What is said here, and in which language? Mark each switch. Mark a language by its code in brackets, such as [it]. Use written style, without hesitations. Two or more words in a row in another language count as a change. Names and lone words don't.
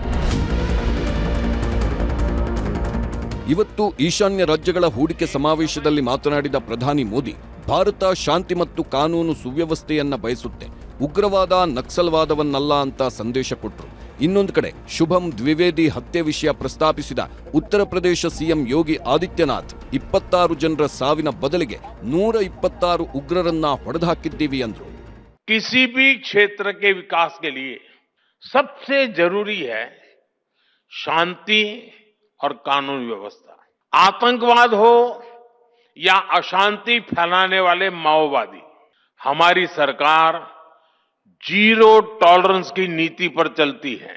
[kn] ಇವತ್ತು ಈಶಾನ್ಯ ರಾಜ್ಯಗಳ ಹೂಡಿಕೆ ಸಮಾವೇಶದಲ್ಲಿ ಮಾತನಾಡಿದ ಪ್ರಧಾನಿ ಮೋದಿ, ಭಾರತ ಶಾಂತಿ ಮತ್ತು ಕಾನೂನು ಸುವ್ಯವಸ್ಥೆಯನ್ನ ಬಯಸುತ್ತೆ, ಉಗ್ರವಾದ ನಕ್ಸಲ್ವಾದವನ್ನಲ್ಲ ಅಂತ ಸಂದೇಶ ಕೊಟ್ಟರು. ಇನ್ನೊಂದು ಕಡೆ ಶುಭಂ ದ್ವಿವೇದಿ ಹತ್ಯೆ ವಿಷಯ ಪ್ರಸ್ತಾಪಿಸಿದ ಉತ್ತರ ಪ್ರದೇಶ ಸಿಎಂ ಯೋಗಿ ಆದಿತ್ಯನಾಥ್ 26 ಜನರ ಸಾವಿನ ಬದಲಿಗೆ 126 ಉಗ್ರರನ್ನ ಹೊಡೆದುಹಾಕಿದ್ದೀವಿ ಅಂದ್ರು. [hi] किसी भी क्षेत्र के विकास के लिए सबसे जरूरी है शांति और कानून व्यवस्था. आतंकवाद हो या अशांति फैलाने वाले माओवादी, हमारी सरकार [en] zero tolerance [hi] की नीति पर चलती है।